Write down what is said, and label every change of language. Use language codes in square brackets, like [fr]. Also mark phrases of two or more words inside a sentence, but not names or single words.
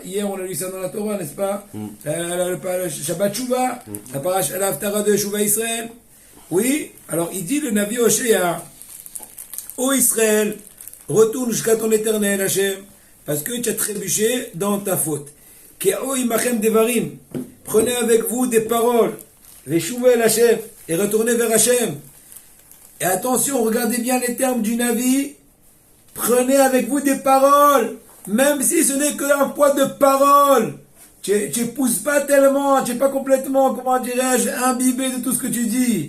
[fr] Hier on a lu ça dans la Torah, n'est-ce pas? Le [he] שבת תשובה, [fr] la paracha l'Haftara de Tchouva Israël. Oui, alors il dit le Navi Hoshea, ô Israël, retourne jusqu'à ton éternel Hachem, parce que tu as trébuché dans ta faute. [he] קחו עמכם דברים, [fr] prenez avec vous des paroles, [he] ושובו אל השם, [fr] et retournez vers Hachem. Et attention, regardez bien les termes du Navi, prenez avec vous des paroles, même si ce n'est qu'un poids de paroles. Tu pousses pas tellement, tu n'es pas complètement, comment dirais-je, imbibé de tout ce que tu dis.